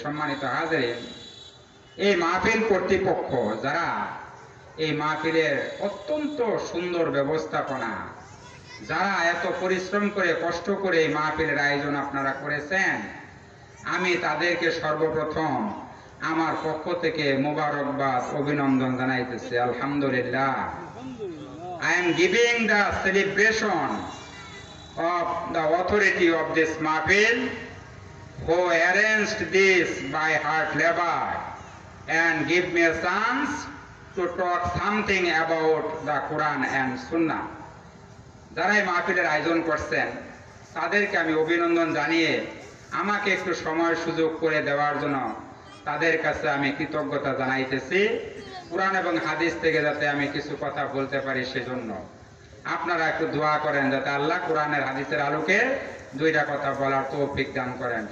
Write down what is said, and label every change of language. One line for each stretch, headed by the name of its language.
Bangla: সম্মানিত হাজিরিন, এই মাহফিল কর্তৃপক্ষ যারা এই মাহফিলের অত্যন্ত সুন্দর ব্যবস্থাপনা, যারা এত পরিশ্রম করে কষ্ট করে এই মাহফিলের আয়োজন আপনারা করেছেন, আমি তাদেরকে সর্বপ্রথম আমার পক্ষ থেকে মোবারকবাদ অভিনন্দন জানাইতেছি। আলহামদুলিল্লাহ।
English: I am giving the celebration of the authority of this mahfil who arranged this by hard labor and give me a chance to talk something about the Quran and Sunnah.
Bangla: যারা এই মাহফিলের আয়োজন করছেন তাদেরকে আমি অভিনন্দন জানিয়ে আমাকে একটু সময় সুযোগ করে দেওয়ার জন্য তাদের কাছে আমি কৃতজ্ঞতা জানাইতেছি। কুরআন এবং হাদিস থেকে যাতে আমি কিছু কথা বলতে পারি সেজন্য আপনারা একটু দোয়া করেন যাতে আল্লাহ কোরআনের হাদিসের আলোকে দুইটা কথা বলার তৌফিক দান করেন।